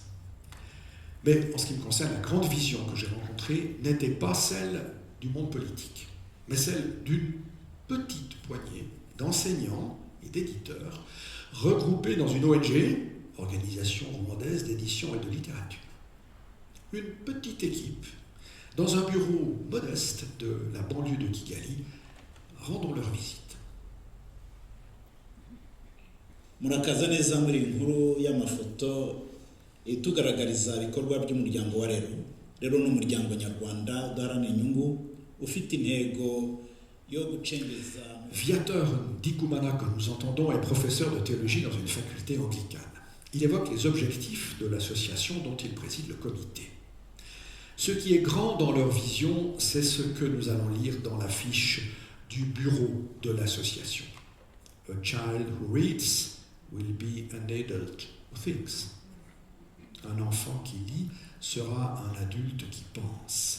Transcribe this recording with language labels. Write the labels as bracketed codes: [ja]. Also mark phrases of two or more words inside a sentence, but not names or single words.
[fr] Mais en ce qui me concerne, la grande vision que j'ai rencontrée n'était pas celle du monde politique, mais celle d'une petite poignée d'enseignants et d'éditeurs regroupés dans une ONG, Organisation rwandaise d'édition et de littérature. Une petite équipe, dans un bureau modeste de la banlieue de Kigali, rendons leur visite. [rw] Murakaza neza muri inkuru y'amafoto itugaragariza ibikorwa by'umuryango wa rero n'umuryango nyarwanda udaharanira inyungu ufite intego yo gucengeza [fr] Viator Ndikumana, que nous entendons, est professeur de théologie dans une faculté anglicane. Il évoque les objectifs de l'association dont il préside le comité. Ce qui est grand dans leur vision, c'est ce que nous allons lire dans la fiche du bureau de l'association. [en] A child who reads will be an adult who thinks. [fr] Un enfant qui lit sera un adulte qui pense.